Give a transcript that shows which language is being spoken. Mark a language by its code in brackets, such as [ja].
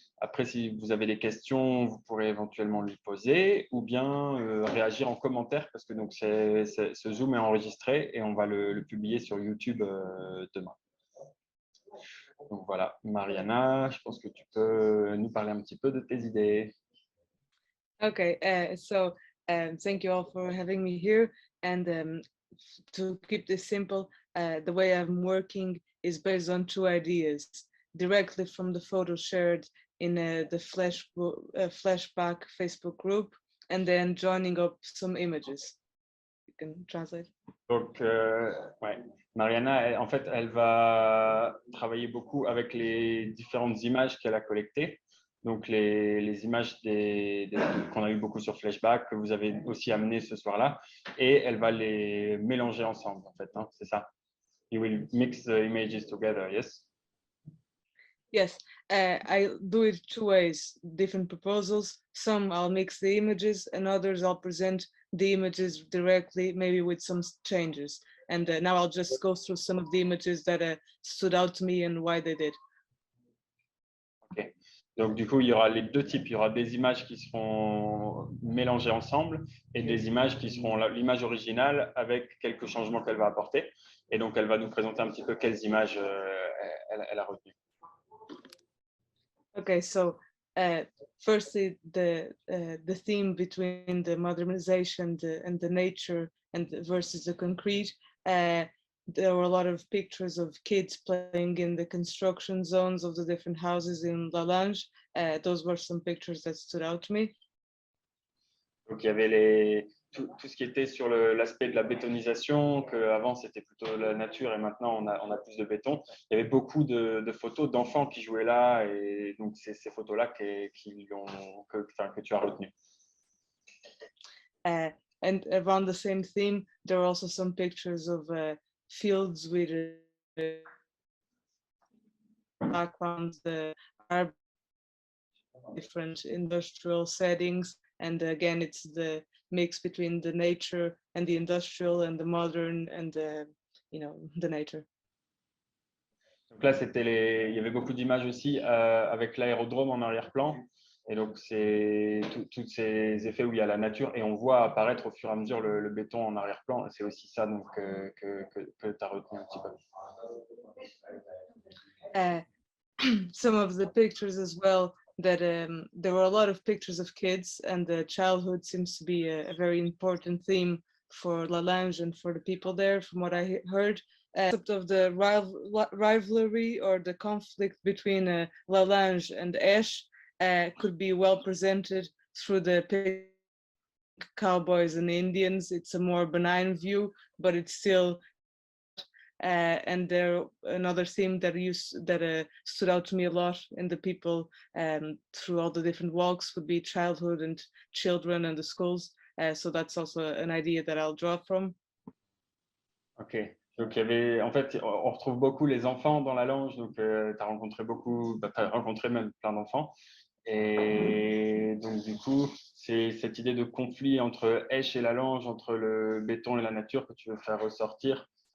[fr] Après, si vous avez des questions, vous pourrez éventuellement lui poser ou bien réagir en commentaire parce que donc, ce Zoom est enregistré et on va le publier sur YouTube demain. Donc voilà, Mariana, je pense que tu peux nous parler un petit peu de tes idées. [en] Okay, thank you all for having me here. And to keep this simple, the way I'm working is based on 2 ideas, directly from the photos shared in the Flashback Facebook group, and then joining up some images. You can translate. [fr] Donc, ouais. Mariana, en fait, elle va travailler beaucoup avec les différentes images qu'elle a collectées. Donc, les images qu'on a eu beaucoup sur Flashback, que vous avez aussi amenées ce soir-là. Et elle va les mélanger ensemble, en fait. Hein, c'est ça. [en] You will mix the images together, yes? Yes, I do it 2 ways, different proposals. Some I'll mix the images and others I'll present the images directly, maybe with some changes. And now I'll just go through some of the images that stood out to me and why they did. Ok. [fr] Donc, du coup, il y aura les 2 types. Il y aura des images qui seront mélangées ensemble et des images qui seront l'image originale avec quelques changements qu'elle va apporter. Et donc, elle va nous présenter un petit peu quelles images elle a retenues. [en] Okay, so firstly, the theme between the modernization and the nature and versus the concrete. There were a lot of pictures of kids playing in the construction zones of the different houses in La Lange. Those were some pictures that stood out to me. [fr] Donc, il y avait tout ce qui était sur l'aspect de la bétonisation, qu'avant c'était plutôt la nature et maintenant on a plus de béton. Il y avait beaucoup de photos d'enfants qui jouaient là et donc c'est ces photos-là que tu as retenues. [en] And around the same theme, there are also some pictures of fields with backgrounds, different industrial settings. And again, it's the mix between the nature and the industrial and the modern and the nature. [fr] Donc là, il y avait beaucoup d'images aussi avec l'aérodrome en arrière-plan. Et donc, c'est tous ces effets où il y a la nature et on voit apparaître au fur et à mesure le béton en arrière-plan. C'est aussi ça donc, que tu as retenu un petit peu. [en] Some of the pictures as well, that there were a lot of pictures of kids, and childhood seems to be a very important theme for La Lange and for the people there, from what I heard. Of the rivalry or the conflict between La Lange and Esch could be well presented through the cowboys and Indians. It's a more benign view, but it's still and there another theme that stood out to me a lot in the people through all the different walks would be childhood and children and the schools. So that's also an idea that I'll draw from. Ok. [fr] Donc, il y avait, en fait, on retrouve beaucoup les enfants dans la Lange. Donc, tu as rencontré beaucoup, tu as rencontré même plein d'enfants. Et donc, du coup, c'est cette idée de conflit entre Esch et la Lange, entre le béton et la nature que tu veux faire ressortir.